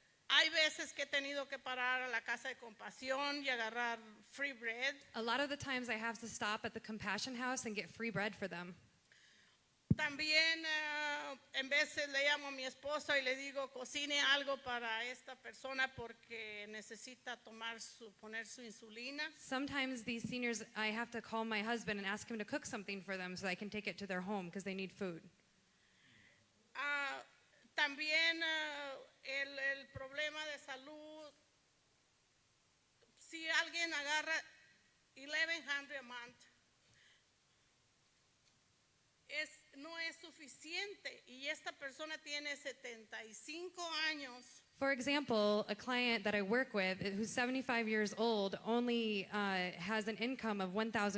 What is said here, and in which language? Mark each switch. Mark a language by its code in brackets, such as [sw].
[es] Hay veces que he tenido que parar a la casa de compasión y agarrar [en] free bread. A lot of the times I have to stop at the Compassion House and get free bread for them. [es] También en veces le llamo a mi esposa y le digo cocine algo para esta persona porque necesita poner su insulina. [en] Sometimes these seniors, I have to call my husband and ask him to cook something for them so I can take it to their home because they need food. [es] También el problema de salud, si alguien agarra $1,100 [en] a month, [es] no es suficiente y esta persona tiene 75 años. [en] For example, a client that I work with who's 75 years old only has an income of $1,100.